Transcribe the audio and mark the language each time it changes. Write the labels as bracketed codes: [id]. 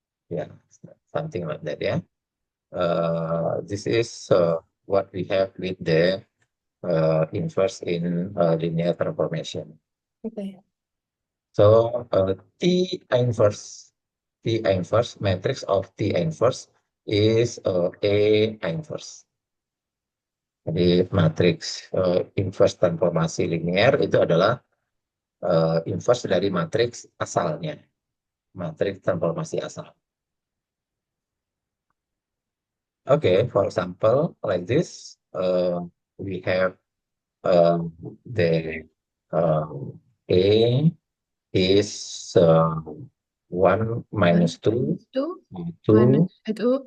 [en] Yeah, something like that, yeah. This is what we have with the inverse in linear transformation. Okay. So T inverse matrix of T inverse is A inverse. [id] Jadi matriks inverse transformasi linear itu adalah inverse dari matriks asalnya, matriks transformasi asal. [en] Okay, for example, like this, we have the A is 1 minus 2, Two minus 2,